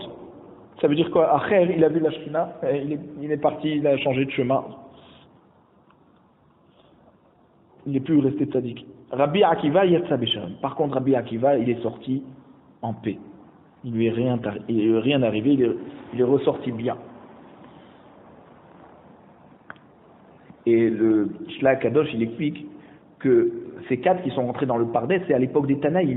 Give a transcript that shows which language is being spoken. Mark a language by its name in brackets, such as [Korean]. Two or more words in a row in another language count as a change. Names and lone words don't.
[French] Ça veut dire quoi? Acher, il a vu la Shekhinah, il est parti, il a changé de chemin. il n'est plus resté tzaddik. [Hebrew] Rabbi Akiva yatsa beshalom. [French] Par contre, Rabbi Akiva, il est sorti en paix. Il lui est rien arrivé, il est ressorti bien. Et le Shla Kadosh, il explique que ces 4 qui sont rentrés dans le Pardès, c'est à l'époque des Tanaïm.